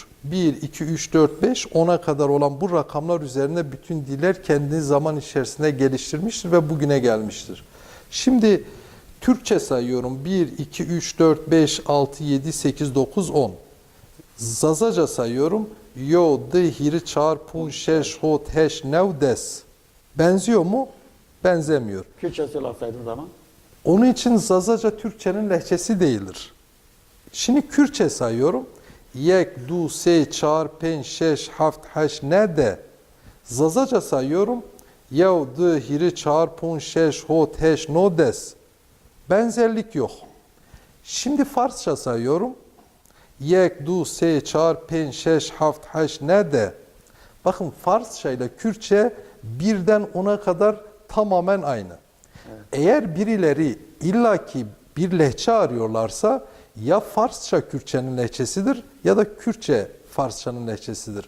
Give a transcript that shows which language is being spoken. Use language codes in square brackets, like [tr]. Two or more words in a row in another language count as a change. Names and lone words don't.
[tr] 1, 2, 3, 4, 5, 10'a kadar olan bu rakamlar üzerine bütün diller kendi zaman içerisinde geliştirmiştir ve bugüne gelmiştir. Şimdi Türkçe sayıyorum. 1, 2, 3, 4, 5, 6, 7, 8, 9, 10. Zazaca sayıyorum. [zza] Yo, dı, hiri, çar, pun, şeş, hot, heş, nev, des. [tr] Benziyor mu? Benzemiyor. Kürtçe söyleseydin zaman. Onun için Zazaca Türkçenin lehçesi değildir. Şimdi Kürtçe sayıyorum. [ku] Yek, du, se, çar, pen, şeş, haft, haş, ne de. [tr] Zazaca sayıyorum. [zza] Yev, dı, hiri, çar, pun, şeş, hot, heş, no des. [tr] Benzerlik yok. Şimdi Farsça sayıyorum. [fa] یک، دو، سه، چهار، پنج، شش, هفت، هشت، نه، ده. [tr] Bakın Farsça ile Kürtçe birden 10'a kadar tamamen aynı. Eğer birileri illaki bir lehçe arıyorlarsa ya Farsça Kürtçenin lehçesidir ya da Kürtçe Farsçanın lehçesidir.